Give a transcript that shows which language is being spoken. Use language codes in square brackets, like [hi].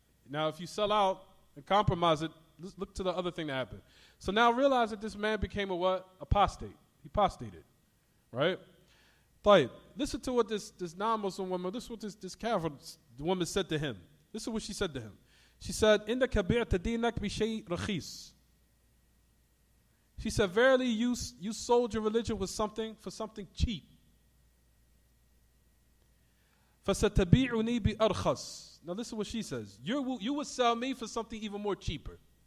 [en] Now, if you sell out and compromise it, let's look to the other thing that happened. So now realize that this man became a what? Apostate. He apostated, right? [ar] طيب, [en] listen to what this non-Muslim woman, this is what this kafir woman said to him. This is what she said to him. She said, [ar] إِنَّكَ بِعْتَ دِينَكَ بِشَيْءٍ رَخِيصٍ. [en] She said, verily you sold your religion for something cheap. [ar] فَسَتَبِيعُنِي بِأَرْخَصٍ. [en] Now listen to what she says. You would sell me for something even more cheaper.